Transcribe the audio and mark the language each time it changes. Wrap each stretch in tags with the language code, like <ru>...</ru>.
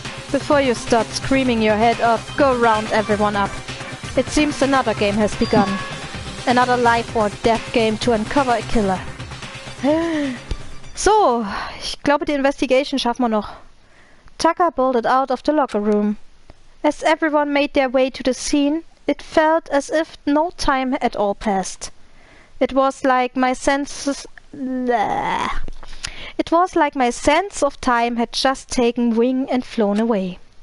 <en>Before you start screaming your head off, go round everyone up. It seems another game has begun. Another life or death game to uncover a killer.</en> <de>So, ich glaube die Investigation schaffen wir noch.</de> <en>Tucker bolted out of the locker room. As everyone made their way to the scene, it felt as if no time at all passed. It was like my sense of time had just taken wing and flown away.</en>